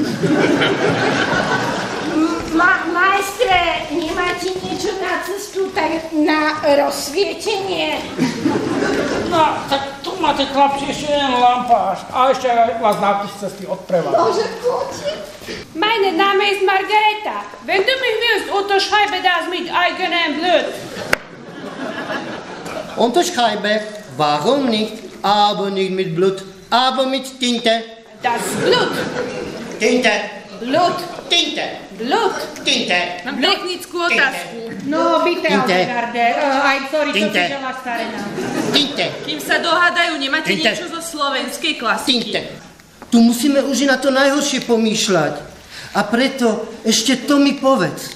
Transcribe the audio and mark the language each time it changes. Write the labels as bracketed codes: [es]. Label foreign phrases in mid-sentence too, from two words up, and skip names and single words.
[sk] Majstre, nemáte niečo na cestu, tak na rozsvietenie? No, tak tu máte, chlapci, ešte jeden lampáš a ešte vás nápis cesty odprevádza. Bože, poďte. [de] Meine Name ist Margareta. Wenn du mich willst, unterschreibe das mit eigenem Blut. Unterschreibe, warum nicht, aber nicht mit Blut, aber mit Tinte. Das Blut. Tinte. Blut. Tinte. Blut. Tinte. [sk] Mám technickú otázku. No, byte, [de] Tinte. [sk] Algarde. Aj, sorry, čo [de] Tinte. [sk] si želáš, starena? [de] Tinte. [sk] Kým sa dohádajú, nemáte [de] Tinte. [sk] niečo zo slovenskej klasiky? [de] Tinte. [sk] Tu musíme už i na to najhoršie pomýšľať. A preto ešte to mi povedz.